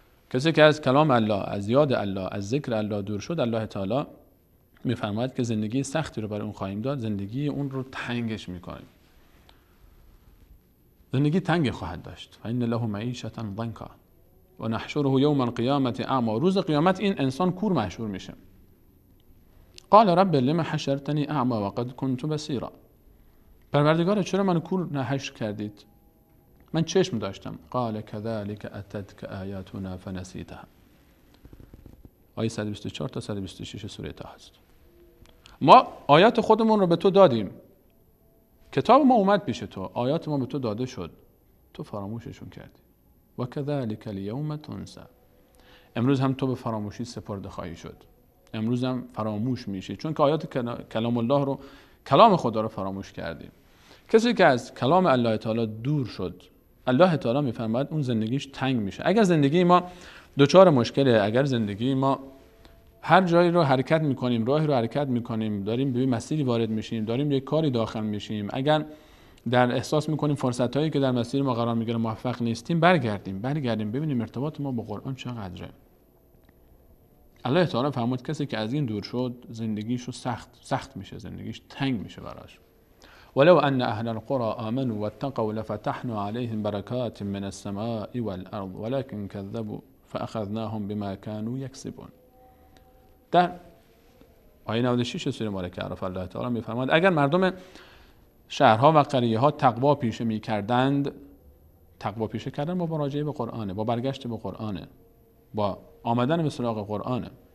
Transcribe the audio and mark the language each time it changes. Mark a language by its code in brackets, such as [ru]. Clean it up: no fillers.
[fa] کسی که از کلام الله، از یاد الله، از ذکر الله دور شد، الله تعالی میفرماید که زندگی سختی رو برای اون خواهیم داد. زندگی اون رو تنگش میکنیم. زندگی تنگ خواهد داشت. [ar] فإن له معیشة ضنکا و نحشره یوم القیامة اعما. [fa] روز قیامت این انسان کور محشور میشه. [ar] قال رب لم حشرتنی اعما وقد كنت بصیرا. [fa] پروردگار چرا منو کور حشر کردید؟ من چشم داشتم. [ar] قال كذلك اتتك آیاتنا فنسیتها. [fa] آیه 124 تا 126 سوره طه است. ما آیات خودمون رو به تو دادیم. کتاب ما اومد پیش تو، آیات ما به تو داده شد، تو فراموششون کردی. [ar] و كذلك اليوم تنسى. [fa] امروز هم تو به فراموشی سپرده خواهی شد. امروز هم فراموش میشی چون که آیات کلام الله رو، کلام خدا رو فراموش کردیم. کسی که از کلام الله تعالی دور شد، الله تعالی میفرماید اون زندگیش تنگ میشه. اگر زندگی ما دچار مشکله، اگر زندگی ما هر جایی رو حرکت میکنیم، راهی رو حرکت میکنیم، داریم به مسیری وارد میشیم، داریم یک کاری داخل میشیم، اگر در احساس میکنیم فرصتایی که در مسیر ما قرار میگیره موفق نیستیم، برگردیم ببینیم ارتباط ما با قرآن چقدره. الله تعالی فرمود کسی که از این دور شد زندگیشو سخت میشه، زندگیش تنگ میشه براش. [ar] ولو ان اهل القرى آمنوا واتقوا لفتحنا عليهم بركات من السماء والارض ولكن كذبوا فاخذناهم بما كانوا يكسبون. [fa] در آیه 96 سوره مبارکه اعراف الله تعالی میفرماید اگر مردم شهرها و قریه ها تقوا پیشه میکردند، تقوا پیشه کردن با مراجعه به قرآنه، با برگشت به قرآنه، با آمدن به سراغ قرآنه.